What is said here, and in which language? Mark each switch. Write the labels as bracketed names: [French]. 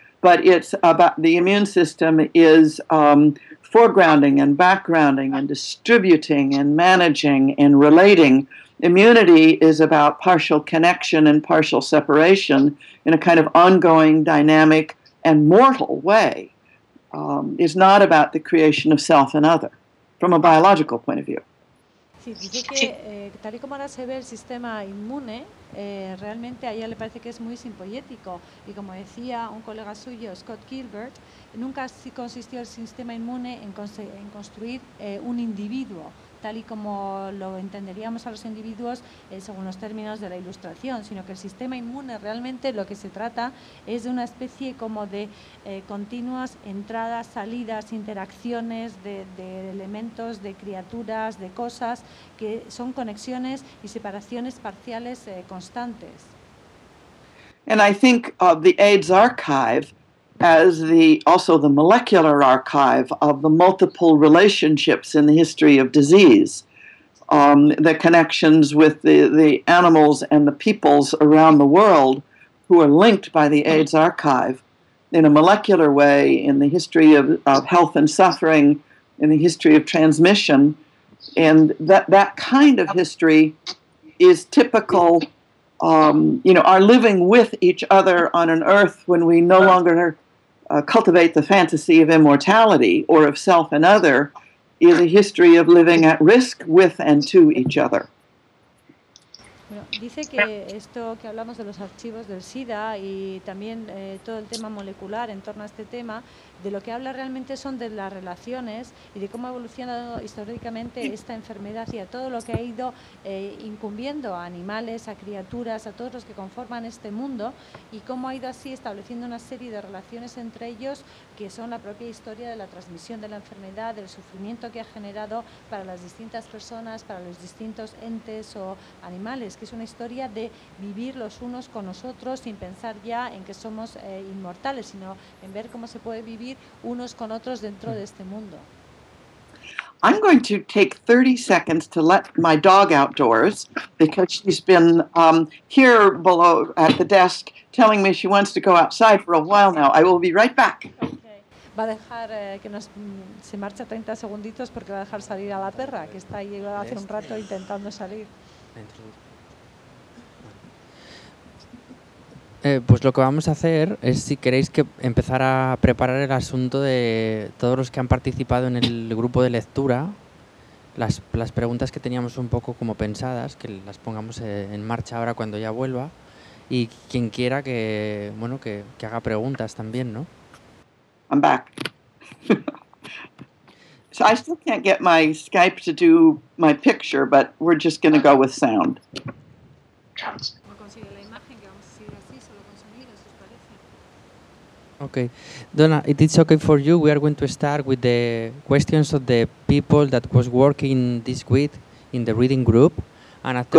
[English] But it's about the immune system is foregrounding and backgrounding and distributing and managing and relating. Immunity is about partial connection and partial separation in a kind of ongoing, dynamic, and mortal way. It's not about the creation of self and other from a biological point of view. [Spanish] Sí, dice que tal y como ahora se ve el sistema inmune, realmente a ella le parece que es muy simpoyético. Y como decía un colega suyo, Scott Gilbert, nunca consistió el sistema inmune en construir un individuo, tal y como lo entenderíamos a los individuos según los términos de la Ilustración, sino que el sistema inmune realmente lo que se trata es de una especie como de continuas entradas, salidas, interacciones de elementos, de criaturas, de cosas, que son conexiones y separaciones parciales constantes. [English] And I think of the AIDS archive as also the molecular archive of the multiple relationships in the history of disease, the connections with the animals and the peoples around the world who are linked by the AIDS archive in a molecular way in the history of health and suffering, in the history of transmission. And that kind of history is typical. Are living with each other on an earth when we no longer cultivate the fantasy of immortality or of self and other, is a history of living at risk with and to each other. [Spanish] Bueno, dice que esto que hablamos de los archivos del SIDA y también todo el tema molecular en torno a este tema, de lo que habla realmente son de las relaciones y de cómo ha evolucionado históricamente esta enfermedad y a todo lo que ha ido incumbiendo a animales, a criaturas, a todos los que conforman este mundo y cómo ha ido así estableciendo una serie de relaciones entre ellos que son la propia historia de la transmisión de la enfermedad, del sufrimiento que ha generado para las distintas personas, para los distintos entes o animales. Que es una historia de vivir los unos con los otros sin pensar ya en que somos inmortales, sino en ver cómo se puede vivir unos con otros dentro de este mundo. [English] I'm going to take 30 seconds to let my dog outdoors because she's been here below at the desk telling me she wants to go outside for a while now. I will be right back. Okay. [Spanish] Va a dejar que nos se marcha 30 segunditos porque va a dejar salir a la perra que está ahí hace un rato intentando salir. Pues lo que vamos a hacer es, si queréis, que empezar a preparar el asunto de todos los que han participado en el grupo de lectura, las preguntas que teníamos un poco como pensadas, que las pongamos en marcha ahora cuando ya vuelva, y quien quiera que haga preguntas también, ¿no? [English] I'm back. So I still can't get my Skype to do my picture, but we're just going to go with sound. Okay, Donna, it is okay for you. We are going to start with the questions of the people that was working this week in the reading group, and after